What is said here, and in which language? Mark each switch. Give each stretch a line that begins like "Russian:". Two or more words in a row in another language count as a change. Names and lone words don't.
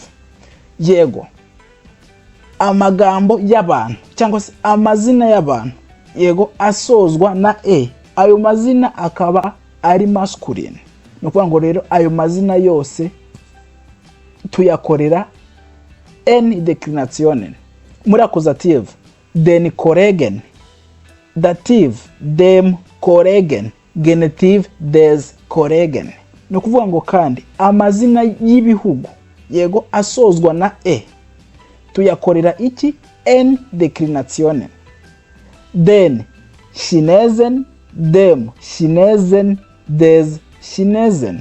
Kinyarwanda: Yego, amagambo y'abantu cyangwa se amazina y'abantu, yego, asozwa na e, ayo mazina akaba ari masculine. No kuvuga ngo rero ayo mazina yose tuyakorera
English: N declination.
German: Muri accusative: den Kollegen. Dative: dem Kollegen. Genetive: des Kollegen.
Kinyarwanda: No kuvuga ngo kandi amazina y'ibihugu, yego, asozwa na e tuyakorera iki?
English: N declination.
German: Den Chinesen, dem Chinesen, des Chinesen.